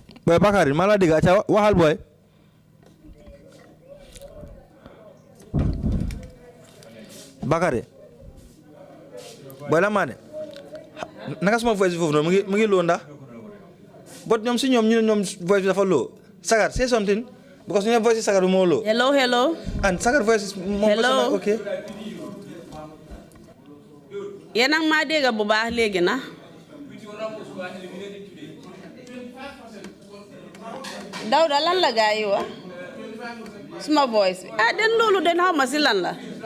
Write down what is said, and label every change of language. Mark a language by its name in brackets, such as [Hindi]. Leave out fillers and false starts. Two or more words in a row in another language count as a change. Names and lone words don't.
[Wolof] boy Bakary maa la dégg aca waxal boy Bakary boy la maa ne naka suma voice foofu noonu mu ngi low ndax but ñoom si ñoom ñu ne ñoom voice bi dafa low Sagar [English] say something because [Wolof] ñu ne voice Sagar bi moo low Hello. [English] and Sagar voice is more personal okay [Wolof] yéen a ngi maa dégg bu baax léegi na Dawda lan la gaa yi wax suma voice bi den loolu den xaw ma si lan la